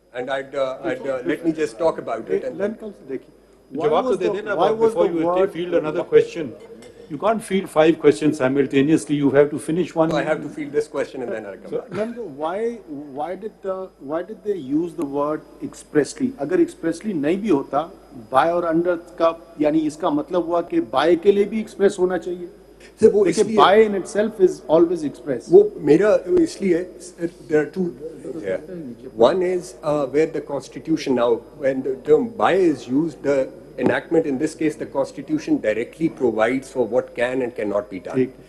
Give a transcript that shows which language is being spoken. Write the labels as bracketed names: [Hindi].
[English] And let me just talk about it. And before you field another question. You can't field 5 questions simultaneously. You have to finish one. I have to field this question and then I'll come back. Why did they use the word expressly? [Hindi] अगर expressly नहीं भी होता, by और under का यानी इसका मतलब हुआ कि by के लिए भी express होना चाहिए. देखिए [English] by in itself is always express. [Hindi] वो मेरा इसलिए [English] there are two. Yeah. One is where the Constitution now, when the term by is used, the enactment in this case, the Constitution directly provides for what can and cannot be done.